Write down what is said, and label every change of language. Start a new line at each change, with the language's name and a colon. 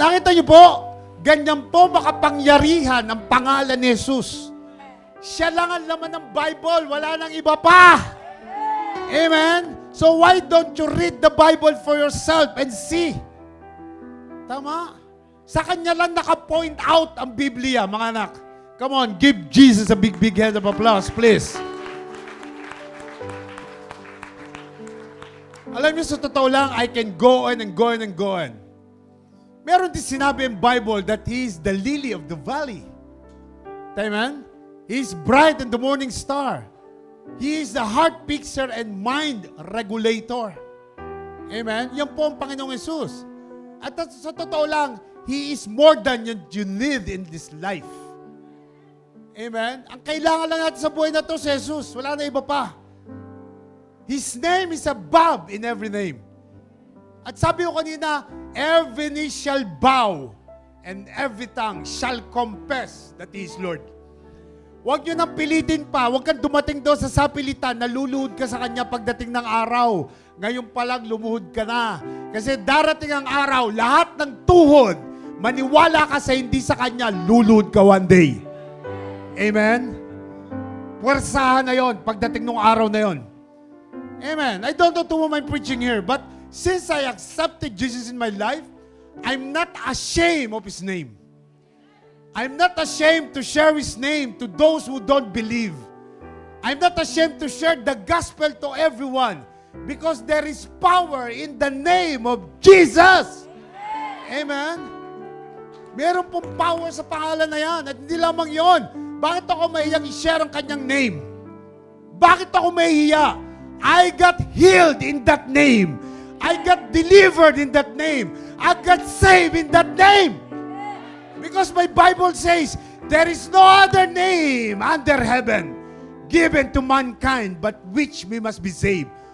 Filipino: Nakita niyo po, ganyan po makapangyarihan ang pangalan ni Jesus. Siya lang ang laman ng Bible, wala nang iba pa. Amen?
English: So why don't you read the Bible for yourself and see?
Filipino: Tama? Sa kanya lang naka-point out ang Biblia, mga anak.
English: Come on, give Jesus a big hand of applause, please.
Filipino: Alam niyo, sa totoo lang,
English: I can go on and go on and go on.
Filipino: Meron din sinabi ang
English: Bible that He is the lily of the valley. Amen? He is bright and the morning star. He is the heart fixer and mind regulator. Amen?
Filipino: Yan po ang Panginoong Jesus. At sa totoo lang,
English: He is more than you need in this life. Amen?
Filipino: Ang kailangan lang natin sa buhay na to si Jesus. Wala na iba pa.
English: His name is above in every name.
Filipino: At sabi ko kanina,
English: every knee shall bow and every tongue shall confess that He is Lord.
Filipino: Huwag nyo nang pilitin pa. Huwag kang dumating doon sa sapilitan, naluluhod ka sa Kanya pagdating ng araw. ngayon pa lang lumuhod ka na. Kasi darating ang araw, lahat ng tuhod, maniwala ka sa hindi sa Kanya, luluhod ka
English: one day.
Filipino: Amen? Puwersahan na yon pagdating ng araw na yon.
English: Amen. I don't know to whom I'm preaching here, but since I accepted Jesus in my life, I'm not ashamed of His name. I'm not ashamed to share His name to those who don't believe. I'm not ashamed to share the gospel to everyone because there is power in the name of Jesus.
Filipino: Amen. Meron pong power sa pangalan na yan. At hindi lamang yon. Bakit ako mahiyang i-share ang kanyang name? Bakit ako mahihiya?
English: I got healed in that name. I got delivered in that name. I got saved in that name. Because my Bible says, there is no other name under heaven given to mankind but which we must be saved.